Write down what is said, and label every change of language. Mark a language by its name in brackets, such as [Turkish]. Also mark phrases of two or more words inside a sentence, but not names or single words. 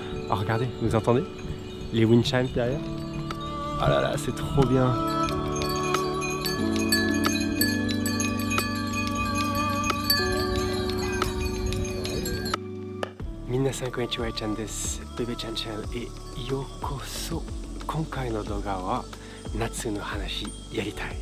[French] Ah regardez, vous entendez les [English] wind chimes [French] derrière? Ah là là, c'est trop bien. [Japanese] 皆さんこんにちは、Chanです. Bebe Chan Channel へようこそ。今回の動画は夏の話やりたい。